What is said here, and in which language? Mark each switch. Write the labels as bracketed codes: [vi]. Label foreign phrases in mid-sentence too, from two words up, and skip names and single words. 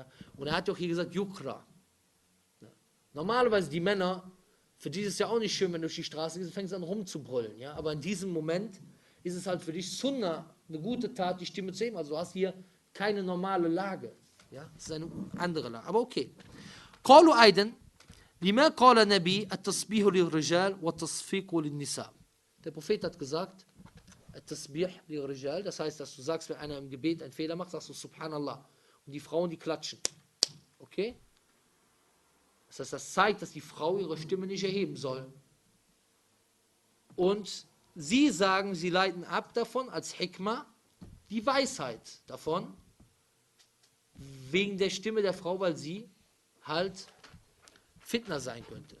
[de] Und er hat doch hier gesagt, Yukra. Ja. Normalerweise die Männer, für die ist es ja auch nicht schön, wenn du durch die Straße gehst und fängst an rumzubrüllen. Ja? Aber in diesem Moment ist es halt für dich Sunnah, eine gute Tat, die Stimme zu heben. Also du hast hier keine normale Lage. Ja? Das ist eine andere Lage. Aber okay. [ar] قالوا أيضا لما قال النبي التسبيح للرجال والتصفيق للنساء. [de] Der Prophet hat gesagt, [ar] التسبيح للرجال, [de] das heißt, dass du sagst, wenn einer im Gebet einen Fehler macht, sagst du Subhanallah. Und die Frauen, die klatschen. Okay? Das heißt, das zeigt, dass die Frau ihre Stimme nicht erheben soll. Und sie sagen, sie leiten ab davon als Hikmah die Weisheit davon, wegen der Stimme der Frau, weil sie halt Fitna sein könnte.